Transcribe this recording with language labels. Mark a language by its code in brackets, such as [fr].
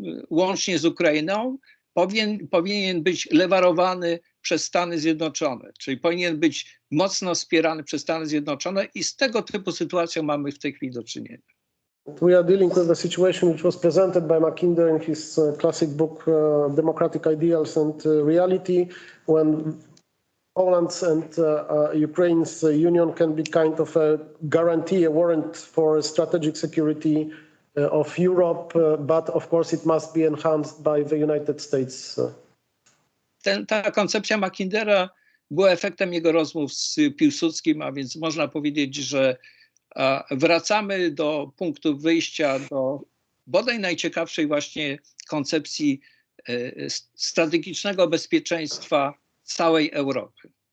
[pl] łącznie z Ukrainą, powinien być lewarowany przez Stany Zjednoczone, czyli powinien być mocno wspierany przez Stany Zjednoczone i z tego typu sytuacją mamy w tej chwili do czynienia. [en] We are dealing with the situation which was presented by Mackinder in his classic book, Democratic Ideals and Reality, when Poland's and Ukraine's union can be kind of a guarantee, a warrant for strategic security of Europe, but of course it must be enhanced by the United States. [pl] Ta koncepcja Mackindera była efektem jego rozmów z Piłsudskim, a więc można powiedzieć, że wracamy do punktu wyjścia, do bodaj najciekawszej właśnie koncepcji strategicznego bezpieczeństwa całej Europy.